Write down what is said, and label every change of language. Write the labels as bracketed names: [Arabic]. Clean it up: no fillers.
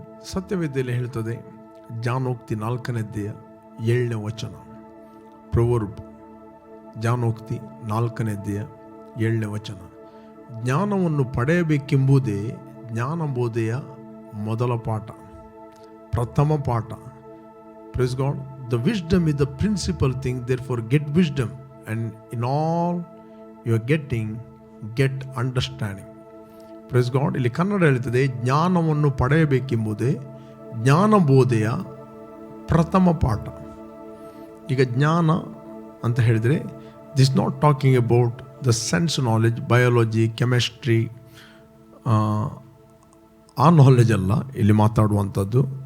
[Kannada] ಸತ್ಯವೇದದಲ್ಲಿ ಹೇಳ್ತದೆ, ಜ್ಞಾನೋಕ್ತಿ 4ನೇ ಅಧ್ಯಾಯ 7ನೇ ವಚನ. ಪ್ರೊವರ್ಬ್, ಜ್ಞಾನೋಕ್ತಿ 4ನೇ ಅಧ್ಯಾಯ 7ನೇ ವಚನ. ಜ್ಞಾನವನ್ನು ಪಡೆಯಬೇಕೆಂಬುದೇ ಜ್ಞಾನಬೋಧೆಯ ಮೊದಲ ಪಾಠ, ಪ್ರಥಮ ಪಾಠ. [English] Praise God. The wisdom is the principal thing, therefore get wisdom, and in all you are getting, get understanding. Praise God. [Kannada] ಇಲ್ಲಿ ಕನ್ನಡ ಹೇಳ್ತದೆ, ಜ್ಞಾನವನ್ನು ಪಡೆಯಬೇಕೆಂಬುದೇ ಜ್ಞಾನಬೋಧೆಯ ಪ್ರಥಮ ಪಾಠ. ಈಗ ಜ್ಞಾನ ಅಂತ ಹೇಳಿದರೆ [English] this not talking about the sense knowledge, [Kannada] biology, chemistry, ಆ ನಾಲೆಜ್ ಅಲ್ಲ ಇಲ್ಲಿ ಮಾತಾಡುವಂಥದ್ದು.